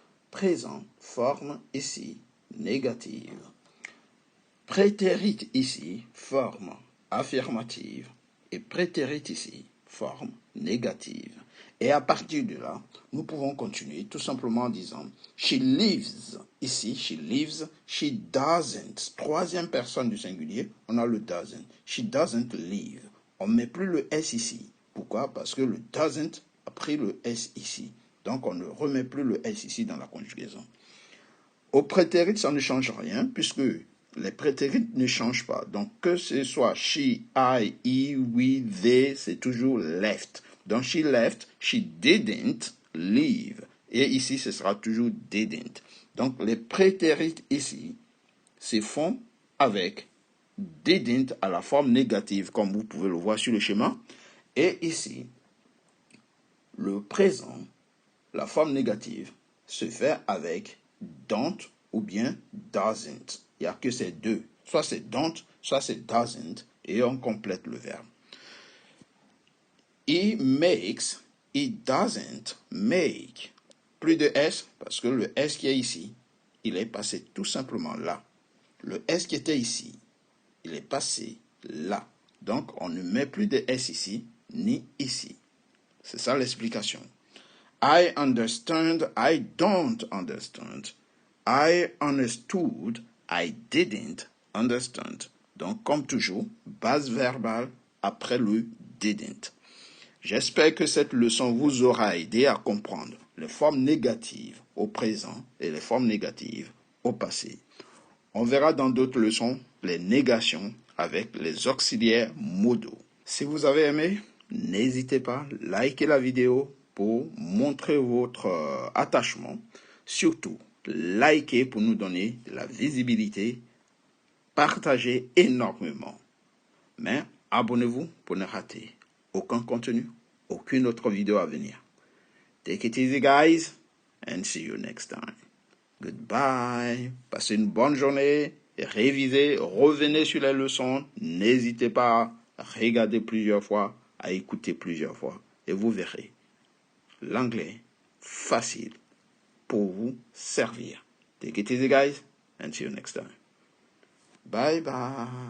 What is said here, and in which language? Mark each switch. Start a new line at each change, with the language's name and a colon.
French: Présent, forme ici, négative. Prétérit ici, forme affirmative. Et prétérit ici, forme négative. Et à partir de là, nous pouvons continuer tout simplement en disant
English: she lives. Ici, she lives, she doesn't.
French: Troisième personne du singulier, on a le doesn't.
English: She doesn't live.
French: On ne met plus le S ici. Pourquoi? Parce que le doesn't a pris le S ici. Donc, on ne remet plus le S ici dans la conjugaison. Au prétérit, ça ne change rien, puisque les prétérits ne changent pas. Donc, que ce soit she, I, he, we, they, c'est toujours left.
English: Donc, she left, she didn't leave.
French: Et ici, ce sera toujours didn't. Donc, les prétérits ici se font avec didn't à la forme négative, comme vous pouvez le voir sur le schéma. Et ici, le présent, la forme négative, se fait avec don't ou bien doesn't. Il n'y a que ces deux. Soit c'est don't, soit c'est doesn't. Et on complète le verbe.
English: He makes, he doesn't make.
French: Plus de S, parce que le S qui est ici, il est passé tout simplement là. Le S qui était ici, il est passé là. Donc, on ne met plus de S ici, ni ici. C'est ça l'explication.
English: I understand, I don't understand. I understood, I didn't understand.
French: Donc, comme toujours, base verbale après le didn't. J'espère que cette leçon vous aura aidé à comprendre les formes négatives au présent et les formes négatives au passé. On verra dans d'autres leçons les négations avec les auxiliaires modaux. Si vous avez aimé, n'hésitez pas à liker la vidéo pour montrer votre attachement. Surtout, likez pour nous donner de la visibilité. Partagez énormément. Mais abonnez-vous pour ne rater aucun contenu, aucune autre vidéo à venir.
English: Take it easy, guys, and see you next time. Goodbye.
French: Passez une bonne journée. Révisez, revenez sur les leçons. N'hésitez pas à regarder plusieurs fois, à écouter plusieurs fois. Et vous verrez l'anglais facile pour vous servir.
English: Take it easy, guys, and see you next time. Bye bye.